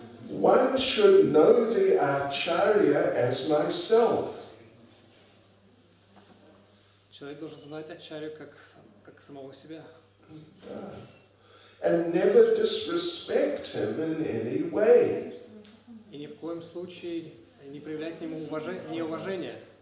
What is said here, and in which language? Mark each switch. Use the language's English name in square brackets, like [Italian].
[English] One should know the Acharya as myself. [Russian] Человек должен знать Ачарью как самого себя. [English] And never disrespect him in any way. [Russian] И ни в коем случае не проявлять к нему неуважения.